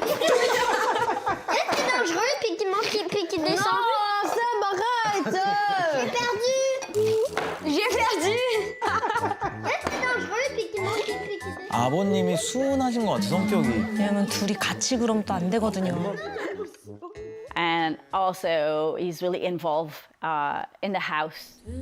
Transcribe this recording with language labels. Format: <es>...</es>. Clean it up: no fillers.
<fr>C'est dangereux, puis qui monte, puis qui descend. Non, Seb, arrête! J'ai perdu. J'ai perdu. C'est dangereux, puis qui monte, puis qui descend.</fr> <ko>아버님이 수은하신 것 같아, 성격이. 왜냐면 둘이 같이 그럼 또 안 되거든요.</ko> <en>And also, he's really involved in the house.</en>